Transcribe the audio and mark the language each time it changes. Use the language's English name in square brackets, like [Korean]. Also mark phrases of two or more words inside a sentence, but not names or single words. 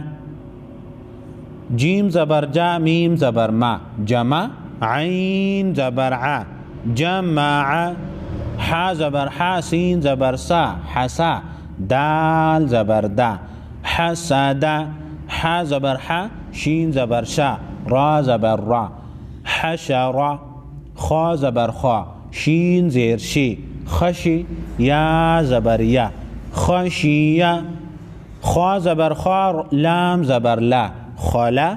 [Urdu] جیم زبر جا، میم زبر ما، جمع، عین زبر ع، جمع. حا زبر حا، سین زبر سا، حسا. دال زبر دا، حسد. حا زبر حا، شین زبر شا، را زبر را، حشر. خا زبر خا، شین زیر شی، خشی. یا زبر یا، خشیہ. خا زبر خا، لام زبر لا، خلا.